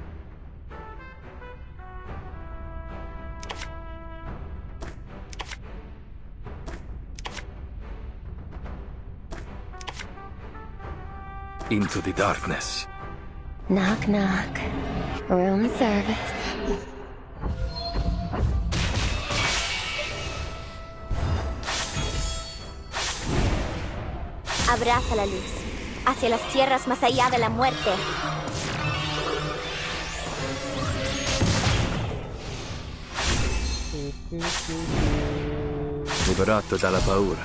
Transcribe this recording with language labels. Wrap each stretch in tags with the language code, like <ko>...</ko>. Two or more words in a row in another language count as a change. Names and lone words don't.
<en>Into the darkness. Knock, knock. Room service.</en> <es>Abraza la luz. Hacia las tierras más allá de la muerte.</es> <it>Liberato dalla paura.</it>